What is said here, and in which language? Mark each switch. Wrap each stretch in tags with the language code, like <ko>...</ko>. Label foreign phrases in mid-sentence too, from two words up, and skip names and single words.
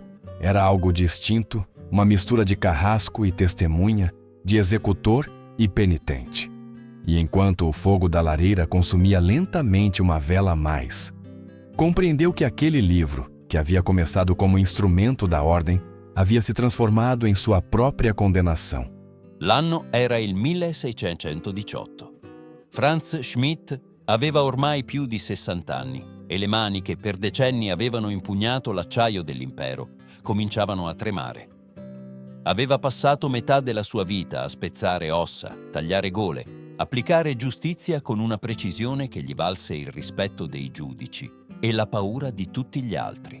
<pt>Era algo distinto, uma mistura de carrasco e testemunha, de executor e penitente. E enquanto o fogo da lareira consumia lentamente uma vela a mais, compreendeu que aquele livro, que havia começado como instrumento da ordem, havia se transformado em sua própria condenação.</pt> <it>L'anno era il 1618. Franz Schmidt aveva ormai più di 60 anni e le mani che per decenni avevano impugnato l'acciaio dell'impero cominciavano a tremare. Aveva passato metà della sua vita a spezzare ossa, tagliare gole, applicare giustizia con una precisione che gli valse il rispetto dei giudici e la paura di tutti gli altri.</it>